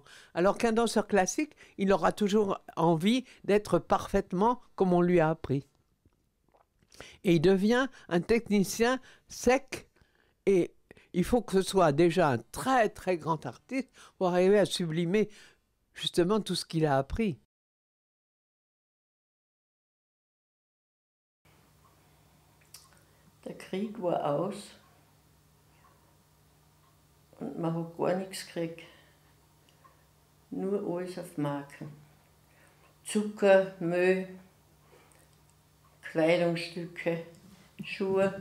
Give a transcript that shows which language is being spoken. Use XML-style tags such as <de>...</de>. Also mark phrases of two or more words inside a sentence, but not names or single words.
<fr>Alors qu'un danseur classique, il aura toujours envie d'être parfaitement comme on lui a appris. Et il devient un technicien sec. Et il faut que ce soit déjà un très très grand artiste pour arriver à sublimer justement tout ce qu'il a appris.</fr> <de>Der Krieg war aus und man hat gar nichts gekriegt. Nur alles auf Marken. Zucker, Mehl, Kleidungsstücke, Schuhe.</de>